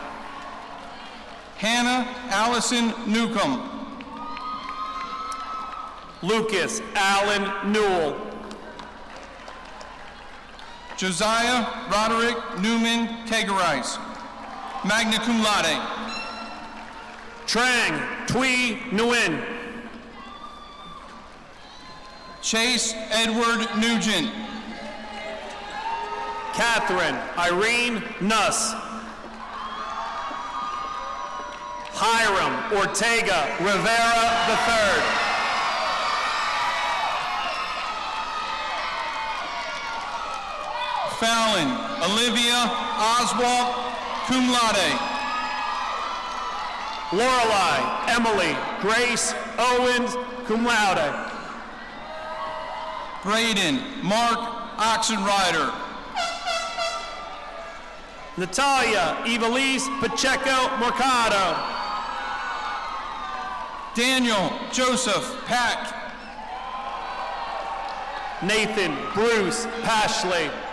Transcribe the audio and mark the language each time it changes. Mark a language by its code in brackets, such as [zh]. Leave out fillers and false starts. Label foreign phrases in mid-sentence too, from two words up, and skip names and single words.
[en] Hannah Allison Newcomb. Lucas Allen Newell. Josiah Roderick Newman Kagerais, [la] magna cum laude. [en] Trang Thuy Nguyen. Chase Edward Nugent. Catherine Irene Nuss. Hiram Ortega Rivera III. Fallon Olivia Oswald, [la] cum laude. [en] Lorelei Emily Grace Owens, [la] cum laude. [en] Braden Mark Oxenrider. Natalia Evelise Pacheco Mercado. Daniel Joseph Pack. Nathan Bruce Pashley.